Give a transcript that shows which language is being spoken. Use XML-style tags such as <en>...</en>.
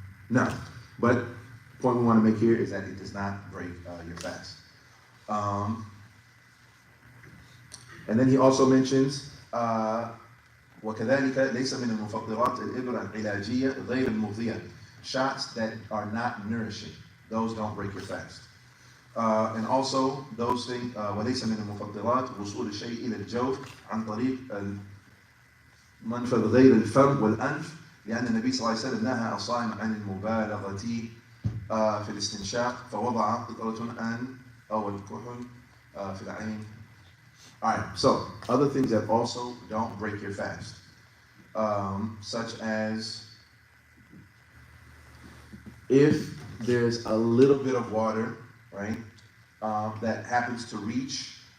<en>No, but the point we want to make here is that it does not break your fast. And then he also mentions</en> <ar>وَكَذَلِكَ لَيْسَ مِنَ الْمُفَطِّرَاتِ الْإِبْرَ الْعِلَاجِيَّةِ غَيْرِ الْمُغْذِيَةِ.</ar> <en>Shots that are not nourishing, those don't break your fast. And also those things</en> <ar>وَلَيْسَ مِنَ الْمُفَطِّرَاتِ وُصُولِ الشَّيْءِ إِلَى الْجَوْفِ عَنْ طَرِيقِ المنفذ غير الفم والأنف لأن النبي صلى الله عليه وسلم نهى الصائم عن المبالغة في الاستنشاق فوضع قطرة أو الكحل في العين.</ar> <en>Alright, so other things that also don't break your fast, such as if there's a little bit of water, right, that happens to reach</en>